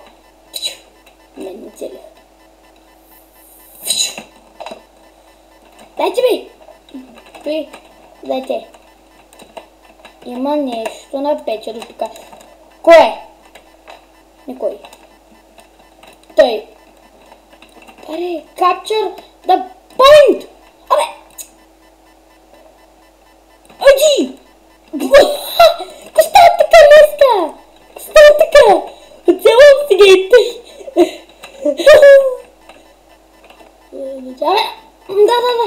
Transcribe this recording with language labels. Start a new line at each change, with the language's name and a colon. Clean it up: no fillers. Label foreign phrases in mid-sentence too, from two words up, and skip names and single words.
Bulgarian: Не целих. Дайте ми! Дайте. Има нещо напечено тук. Кой е? Никой. Той. Аре,
English: capture the point!
Bulgarian: Абе! Аджи! Ко става така днеска? Ко става така? Оцелвам сега и тъй. Да.